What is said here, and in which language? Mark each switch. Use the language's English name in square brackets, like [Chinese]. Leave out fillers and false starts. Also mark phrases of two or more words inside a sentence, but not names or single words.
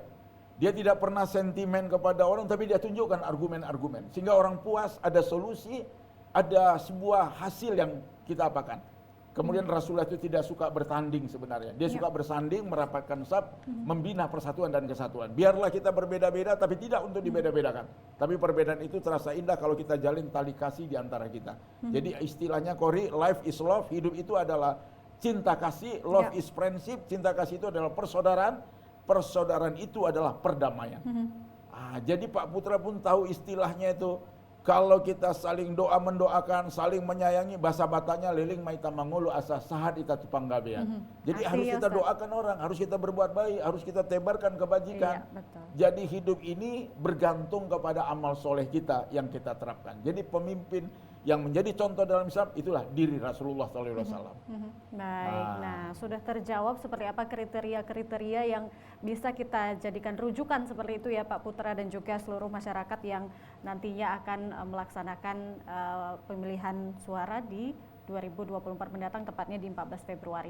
[Indonesian] Dia tidak pernah sentimen kepada orang tapi dia tunjukkan argumen-argumen sehingga orang puas, ada solusi, ada sebuah hasil yang kita apakan. Kemudian Rasulullah itu tidak suka bertanding sebenarnya. Dia suka bersanding, merapatkan saf, membina persatuan dan kesatuan. Biarlah kita berbeda-beda tapi tidak untuk dibeda-bedakan. Tapi perbedaan itu terasa indah kalau kita jalin tali kasih di antara kita. Jadi istilahnya Kori, [English] life is love, [Indonesian] hidup itu adalah cinta kasih, [English] love is friendship, [Indonesian] cinta kasih itu adalah persaudaraan, persaudaraan itu adalah perdamaian. Jadi Pak Putra pun tahu istilahnya itu. Kalau kita saling doa mendoakan, saling menyayangi, bahasa Bataknya [Batak Toba] liling maita mangulu asa sahat ita tupanggabean. [Indonesian] Jadi harus kita doakan orang, harus kita berbuat baik, harus kita tebarkan kebajikan. Jadi hidup ini bergantung kepada amal soleh kita yang kita terapkan. Jadi pemimpin yang menjadi contoh dalam Islam itulah diri Rasulullah SAW. Baik, nah sudah terjawab seperti apa kriteria-kriteria yang bisa kita jadikan rujukan seperti itu ya Pak Putra dan juga seluruh masyarakat yang nantinya akan melaksanakan pemilihan suara di 2024 mendatang, tepatnya di 14 Februari.